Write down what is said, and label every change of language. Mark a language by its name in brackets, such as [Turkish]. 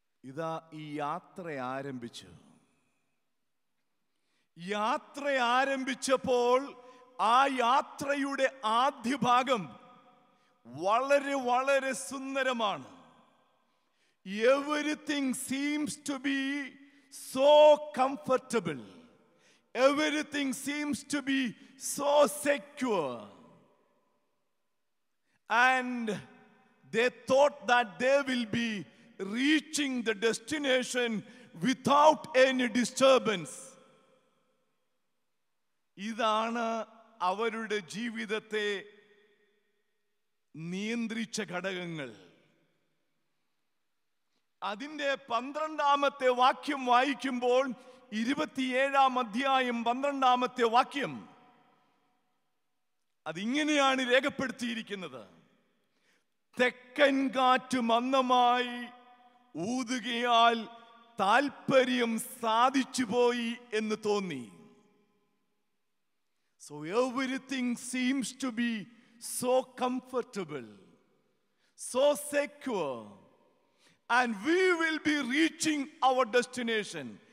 [Malayalam] ഇതാ ഈ യാത്ര ആരംഭിച്ചു. യാത്ര ആരംഭിച്ചപ്പോൾ ആ യാത്രയുടെ ആദ്യ ഭാഗം വളരെ വളരെ സുന്ദരമാണ്. [English] Everything seems to be so comfortable. Everything seems to be so secure. And they thought that they will be reaching the destination without any disturbance. [Malayalam] ഇതാണ് അവരുടെ ജീവിതത്തെ നിയന്ത്രിച്ച ഘടകങ്ങൾ. അതിൻ്റെ 12-ാമത്തെ വാക്യം വായിക്കുമ്പോൾ 27-ാം അധ്യായം 12-ാമത്തെ വാക്യം അതിങ്ങനെയാണ് രേഖപ്പെടുത്തിയിരിക്കുന്നത്. തെക്കൻ കാറ്റ് മന്ദമായി ഊതുകയാൽ താല്പര്യം സാധിച്ചു പോയി എന്ന് തോന്നി. [English] So everything seems to be so comfortable, so secure, and we will be reaching our destination.